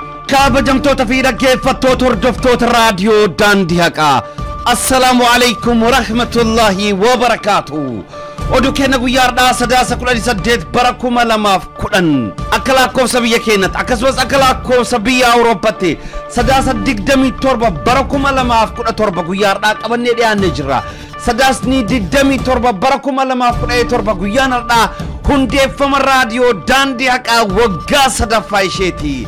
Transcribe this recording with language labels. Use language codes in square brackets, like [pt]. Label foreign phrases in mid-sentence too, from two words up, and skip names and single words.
[om] kabajamtoota fi dhaggeeffattoota hordoftoota raadiyoo daandii haqaa [ar] السلام عليكم ورحمة الله وبركاته. [om] Oduu keenya guyyaadhaa sadaasa 18 bara 2010 akka lakkoofsa biyya keenyatti akkasumas akka lakkoofsa biyya Awurooppaatti sadaasa 27 bara 2017 guyyaadhaa qabannee dhiyaannee jirra. Sadaasni 27 bara 2017 guyyaanadhaa hundeeffama raadiyoo daandii haqaa waggaa sadaffaa isheeti.